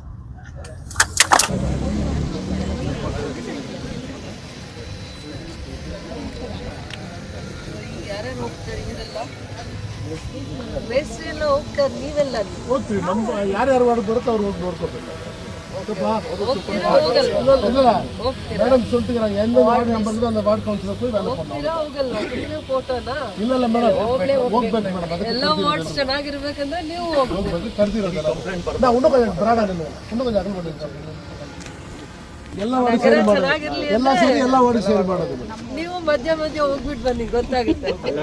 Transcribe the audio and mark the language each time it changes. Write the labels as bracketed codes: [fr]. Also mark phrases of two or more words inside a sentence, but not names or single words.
[kn] ಯಾರ್ಯಾರು ಹೋಗ್ತಾರೆ ಇವರೆಲ್ಲ? ಬೇಸ್ರಿ ಎಲ್ಲ ಹೋಗ್ತಾರೆ, ನೀವೆಲ್ಲ ಹೋಗ್ತೀವಿ. ಯಾರ್ಯಾರು ಬರುತ್ತೆ ಅವ್ರು ಹೋಗಿ ನೋಡ್ಕೋಬೇಕು. ಮೇಡಮ್ ಸುಂಟಿಗೆ ವಾರ್ಡ್ ನಂಬರ್ [ta] அந்த வார்ಡ್ கவுன்சிலர் போய் வேலை பண்ணோம். [kn] ಫೋಟೋನಾ? ಇಲ್ಲ ಮೇಡಮ್, ಹೋಗ್ಬೇಕು ಮೇಡಮ್. ಎಲ್ಲ ವಾರ್ಡ್ಸ್ ಚೆನ್ನಾಗಿರ್ಬೇಕಂದ್ರೆ ನೀವು ಹೋಗ್ಬೇಕು. ಕರ್ದಿರೋದಲ್ಲ ನಾ ಇನ್ನೂ ಕೊಂಚ ಬ್ರಾಡ ಇನ್ನೂ ಕೊಂಚ ಅಗಲ ಮಾಡಿರ್ತೀನಿ. ಎಲ್ಲ ವಾರ್ಡ್ ಸೇರಿ ಮಾಡೋದು, ಎಲ್ಲ ವಾರ್ಡ್ ಸೇರಿ ಮಾಡೋದು. ನೀವು ಮಧ್ಯ ಹೋಗ್ಬಿಟ್ಟು ಬನ್ನಿ, ಗೊತ್ತಾಗುತ್ತೆ.